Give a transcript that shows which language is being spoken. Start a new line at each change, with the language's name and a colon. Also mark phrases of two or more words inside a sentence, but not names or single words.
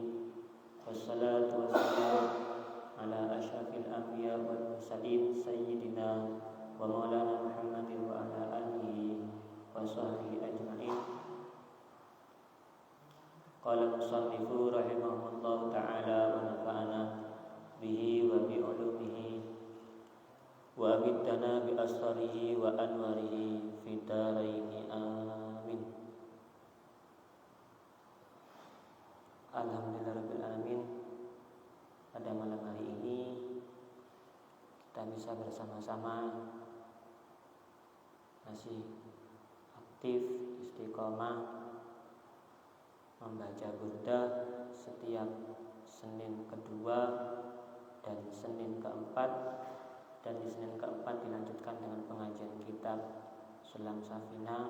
Arabic: والصلاة والسلام على أشرف الأنبياء والمرسلين سيدنا ومولانا محمد وعلى آله وصحبه أجمعين. قال المصنف رحمه الله تعالى ونفعنا به وبعلومه وأعادنا بأسراره وأنواره في الدارين آمين. الحمد لله رب العالمين.
Indonesian: Pada malam hari ini kita bisa bersama-sama masih aktif istiqomah membaca burdah setiap Senin kedua dan Senin keempat, dan di Senin keempat dilanjutkan dengan pengajian kitab Sulam Safina.